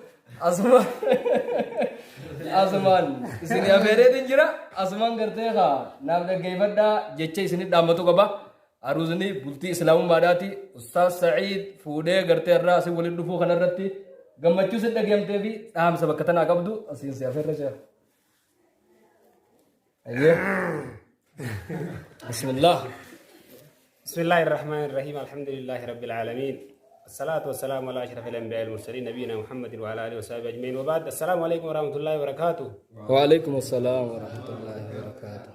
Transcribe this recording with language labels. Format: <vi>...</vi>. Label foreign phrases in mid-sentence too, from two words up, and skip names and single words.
<om>asumaan isin afeereetiin jira asumaan gartee haa naaf dhaggeeffadhaa jecha isinit dhaammatu qaba aruuzni bultii islaamummaadhaati ustaas Sa'iid fuudhee gartee irraa asin waliin dhufuu kanarratti gammachuu sin dhageemtee fi dhaamsa bakka tanaa qabdu asiin si afeerre sheekh</om> <ar>أيه بسم الله الرحمن الرحيم الحمد لله رب العالمين الصلاة والسلام على أشرف الأنبياء المرسلين نبينا محمد وعلى آله وصحبه أجمعين وبعد السلام عليكم ورحمة الله وبركاته وعليكم السلام ورحمة الله وبركاته</ar>